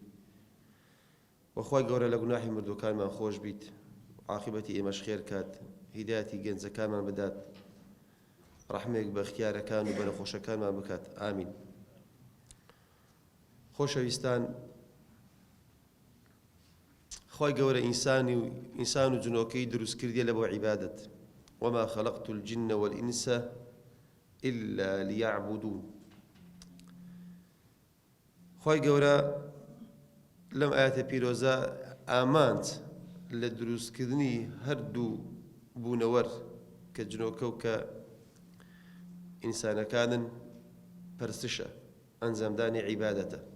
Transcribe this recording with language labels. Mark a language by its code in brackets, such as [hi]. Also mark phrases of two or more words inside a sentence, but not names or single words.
[ckb] و خوای گەورە لە گوناحی مردووەکانمان خۆش بیت عاقبەتی ئێمەش خێر کات هیدایەتی گەنجەکانمان بدات ڕەحمێک بە اختیارەکان و بە نەخۆشەکانمان بکات ئامین. خۆشەویستان، خوای گەورە ئینسان و جنۆکەی دروست کردیە لە بۆ عیبادەت [ar] وما خلقت الجن والإنس إلا ليعبدون. [ckb] خوای گەورە لەم ئاەتە پیرۆزە ئامانج لە دروستکردنی هەردوو بوونەوەر کە جنۆکە و کە ئینسانەکانن پەرستشە ئەنجامدانی عیبادەتە.